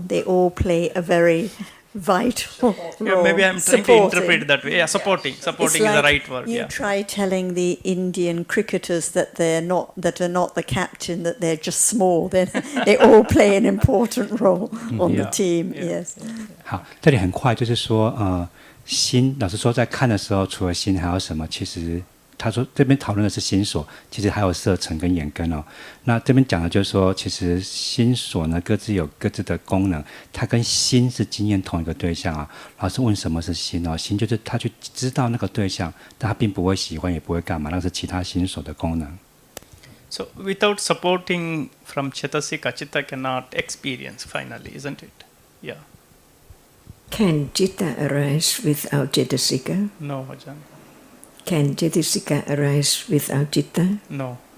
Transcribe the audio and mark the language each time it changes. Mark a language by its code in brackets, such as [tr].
[en] They all play a very vital role. Maybe I'm trying to interpret it that way. Supporting It's is the right word. You try telling the Indian cricketers that are not the captain, that they're just small. Then they all play an important role on the team. Yes. [zh] 好，这里很快就是说，心，老师说在看的时候，除了心还有什么？其实他说这边讨论的是心所，其实还有色尘跟眼根哦。那这边讲的就是说，其实心所呢各自有各自的功能，它跟心是经验同一个对象啊。老师问什么是心哦？心就是他去知道那个对象，但他并不会喜欢，也不会干嘛，那是其他心所的功能。 [en] So without supporting from Chetasika, Chitta cannot experience finally, isn't it? Yeah. Can Chitta arise without Cetasika? No, Ajahn. Can Cetasika arise without Chitta? No.